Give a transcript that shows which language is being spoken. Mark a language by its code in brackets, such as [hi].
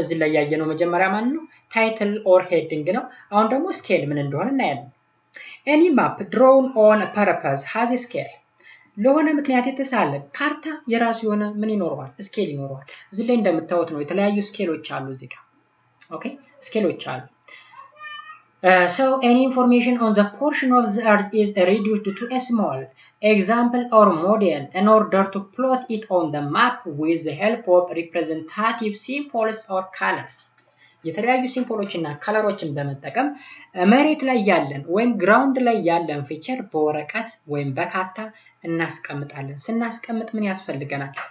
[am] እዚህ ላይ ያየነው መጀመሪያ ማን ነው? ታይትል ኦር ሄዲንግ ነው። አሁን ደግሞ ስኬል ምን እንደሆነ እናያለን። [en] ኤኒ ማፕ ድሮውን ኦን ፐርፐዝ ሃዝ ስኬል። [am] ለሆነ ምክንያት የተሳለ ካርታ የራሱ የሆነ ምን ይኖረዋል? ስኬል ይኖረዋል። እዚህ ላይ እንደምታዩት ነው የተለያዩ ስኬሎች አሉ እዚህ ጋር። ኦኬ ስኬሎች አሉ። [en] So any information on the portion of the earth is reduced to a small example or model in order to plot it on the map with the help of representative symbols or colors. [am] የተለያዩ ሲምቦሎች እና ከለሮችን በመጠቀም መሬት ላይ ያለን ወይም ግራውንድ ላይ ያለን ፊቸር በወረቀት ወይም በካርታ እናስቀምጣለን። ስናስቀምጥ ምን ያስፈልገናል?